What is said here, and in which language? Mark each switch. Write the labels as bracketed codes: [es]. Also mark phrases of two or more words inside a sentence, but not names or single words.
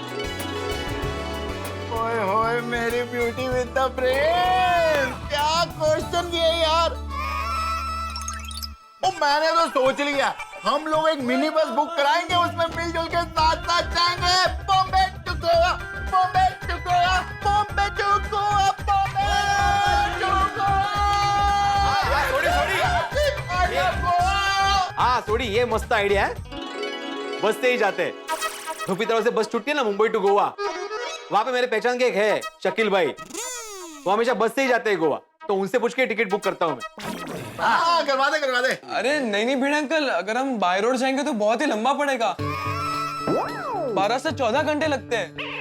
[hi] ओए होए मेरी [en] beauty with the brain, [hi] क्या क्वेश्चन किए यार। ओ मैंने तो सोच लिया, हम लोग एक [en] mini bus [hi] बुक कराएंगे, उसमें मिलजुल के साथ साथ जाएंगे बॉम्बे टू गोवा, बॉम्बे टू गोवा, बॉम्बे टू गोवा, बॉम्बे टू गोवा। हाँ सोडी, ये मस्त आइडिया है। बस से ही जाते हैं। धूपी तरफ से बस छुट्टी है ना मुंबई टू गोवा, वहां पे मेरे पहचान के एक है शकील भाई, वो हमेशा बस से ही जाते हैं गोवा, तो उनसे पूछ के टिकट बुक करता हूँ मैं। हाँ करवा दे करवा दे। अरे नहीं भिड़े अंकल, अगर हम [en] by road [hi] जाएंगे तो बहुत ही लंबा पड़ेगा, 12 से 14 घंटे लगते हैं।